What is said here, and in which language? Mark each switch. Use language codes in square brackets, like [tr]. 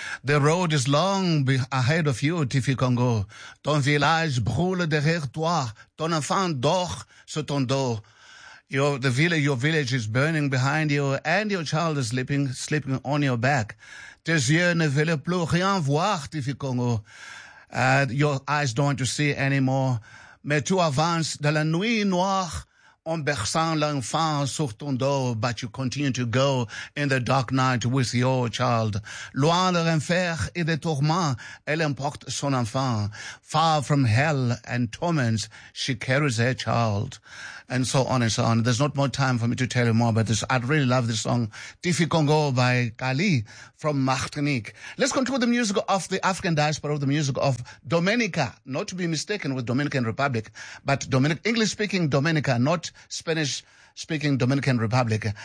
[en] The road is long ahead of you, Tiffy Congo. [fr] Ton village brûle derrière toi. Ton enfant dort sur ton dos. [en] Your village is burning behind you and your child is sleeping on your back. [fr] Tes yeux ne veulent plus rien voir, Tiffy Congo. [en] Your eyes don't want to see anymore. [fr] Mais tu avances dans la nuit noire. En berçant l'enfant sur ton dos, [en] but you continue to go in the dark night with your child. [fr] Loin de l'enfer et des tourments, elle emporte son enfant. [en] Far from hell and torments, she carries her child. And so on and so on. There's not more time for me to tell you more about this. I'd really love this song, Tiffy Congo by Kali from Martinique. Let's continue with the music of the African diaspora, the music of Dominica, not to be mistaken with Dominican Republic, but English-speaking Dominica, not Spanish-speaking Dominican Republic.